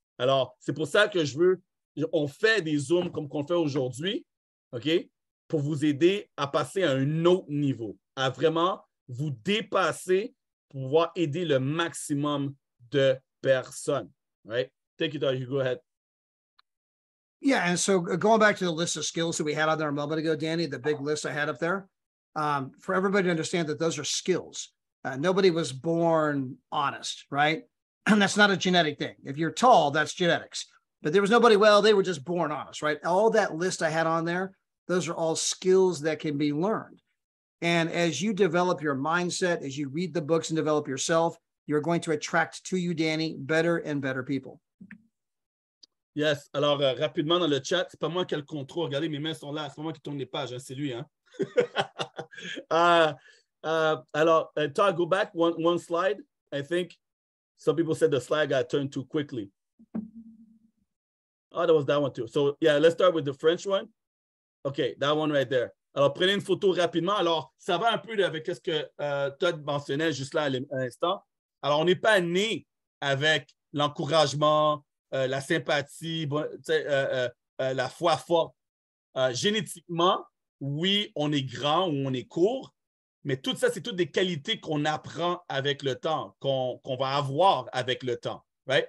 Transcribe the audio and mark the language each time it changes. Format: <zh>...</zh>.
<fr>Alors, c'est pour ça que on fait des Zooms comme qu'on fait aujourd'hui, OK? Pour vous aider à passer à un autre niveau, à vraiment vous dépasser pour pouvoir aider le maximum de personnes.</fr> <en>All right? Take it, you go ahead. Yeah, and so going back to the list of skills that we had on there a moment ago, Danny, the big list I had up there, for everybody to understand that those are skills. Nobody was born honest, right? And that's not a genetic thing. If you're tall, that's genetics. But there was nobody, well, they were just born honest, right? All that list I had on there, those are all skills that can be learned. And as you develop your mindset, as you read the books and develop yourself, you're going to attract to you, Danny, better and better people. Yes.</en> <fr>Alors, rapidement dans le chat, c'est pas moi qui ai le contrôle. Regardez, mes mains sont là. C'est pas moi qui tourne les pages, hein, c'est lui. Hein? Alors,</fr> <en>Todd, go back one slide. I think some people said the slide got turned too quickly. Oh, that was that one too. So, yeah, let's start with the French one. OK, that one right there.</en> <fr>Alors, prenez une photo rapidement. Alors, ça va un peu avec ce que Todd mentionnait juste là à l'instant. Alors, on n'est pas né avec l'encouragement, la sympathie, la foi forte. Génétiquement, oui, on est grand ou on est court, mais tout ça, c'est toutes des qualités qu'on apprend avec le temps, qu'on va avoir avec le temps.</fr> <en>Right?</en>